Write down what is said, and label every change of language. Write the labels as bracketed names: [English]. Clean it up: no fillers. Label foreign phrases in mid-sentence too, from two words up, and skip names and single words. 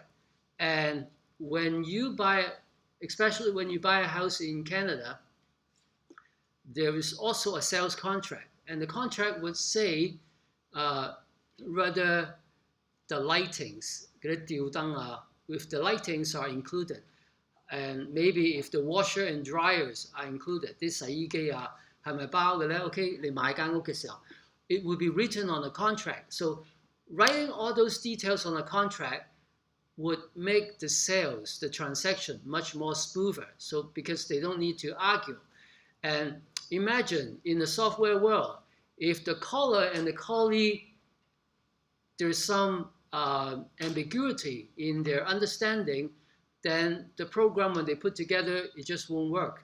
[English] And when you buy, especially when you buy a house in Canada, there is also a sales contract, and the contract would say whether the lightings, if the lightings are included, and maybe if the washer and dryers are included, [Cantonese] 啲洗衣機啊係咪包嘅咧？ OK，你買間屋嘅時候， [English] it will be written on the contract. So writing all those details on a contract would make the sales, the transaction, much more smoother. So because they don't need to argue. And imagine in the software world, if the caller and the callee, there's some ambiguity in their understanding, then the program, when they put together, it just won't work.